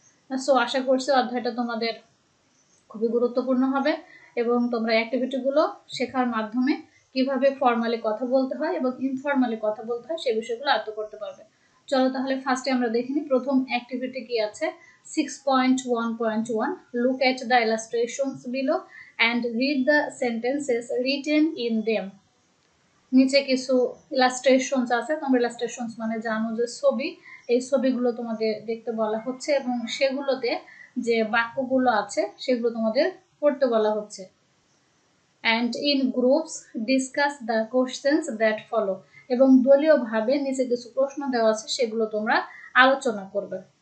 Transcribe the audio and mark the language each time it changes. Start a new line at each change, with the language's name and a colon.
Bangla: So আশা করছি অধ্যায়টা তোমাদের খুবই গুরুত্বপূর্ণ হবে এবং তোমরা অ্যাক্টিভিটিগুলো শেখার মাধ্যমে কিভাবে ফর্মালি কথা বলতে হয় এবং ইনফর্মালি কথা বলতে হয় সেই বিষয়গুলো আয়ত্ত করতে পারবে। চলো তাহলে ফার্স্টে আমরা দেখে নিই প্রথম অ্যাক্টিভিটি কি আছে।
English: 6.1.1 Look at the illustrations below and read the sentences written in them.
Bangla: নিচে কিছু ইলাস্ট্রেশনস আছে, তোমরা ইলাস্ট্রেশনস মানে জানো যে ছবি, এই ছবিগুলো তোমাদের দেখতে বলা হচ্ছে এবং সেগুলোতে যে বাক্যগুলো আছে সেগুলো তোমাদের পড়তে বলা হচ্ছে।
English: and in groups discuss the questions that follow,
Bangla: এবং দলীয়ভাবে নিচে কিছু প্রশ্ন দেওয়া আছে সেগুলো তোমরা আলোচনা করবে।